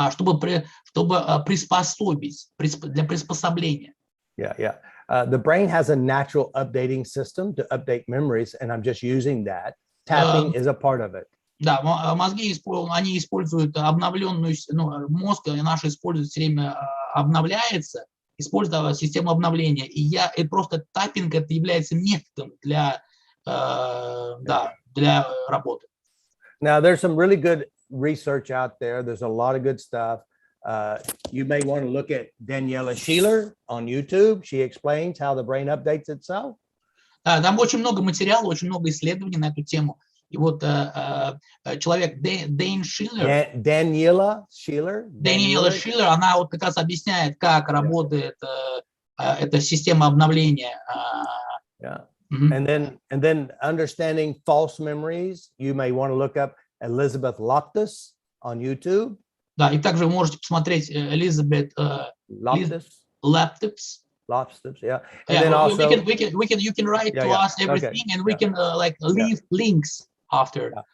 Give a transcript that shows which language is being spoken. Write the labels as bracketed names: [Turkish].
[Russian] Чтобы приспособить, для приспособления. [English] Yeah. The brain has a natural updating system to update memories, and I'm just using that. Tapping is a part of it. [Russian] Да, мозги они используют обновленную, ну, мозг наш использует все время обновляется, используя систему обновления. И просто таппинг это является методом для работы. [English] Now there's some really good research out there. There's a lot of good stuff. You may want to look at Daniela Sheeler on YouTube. She explains how the brain updates itself. [Russian] Там очень много материала, очень много исследований на эту тему. И вот человек Daniela Sheeler, она вот как раз объясняет, как работает эта система обновления. [English] And then understanding false memories, you may want to look up Elizabeth Loftus on YouTube. [Russian] Да, и также вы можете посмотреть Elizabeth Loftus. [English] Yeah. And then also you can write to us everything, and we can leave links after.